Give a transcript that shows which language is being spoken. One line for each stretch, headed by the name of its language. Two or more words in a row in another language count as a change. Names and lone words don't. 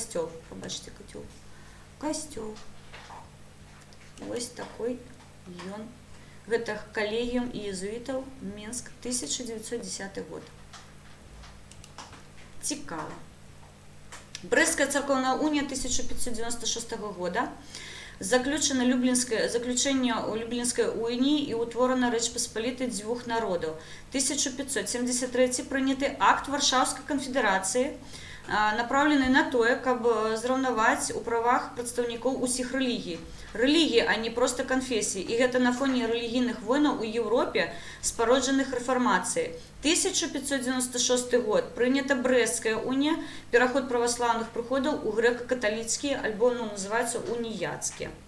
Belarusian: Касцёл. Вось такой ён. Гэта калегіум іезуітаў, Мінск, 1910 год. Цікава. Брэсцкая царкоўная унія 1596 года.
Ukrainian: Заключение у Люблінської унії і утворена Річ Посполитої двох народів. 1573 прийнятий акт Варшавської конфедерації, направлений на то,
Belarusian: каб зраўнаваць у правах прадстаўнікоў усіх рэлігій. Рэлігіі, а не проста канфесій. І гэта на фоне рэлігійных войнаў у Еўропе, спароджаных рэфармацыяй. 1596 год. Прынята Брэсцкая унія, пераход праваслаўных прыходаў у грэка-каталіцкія, альбо называюцца уніяцкія.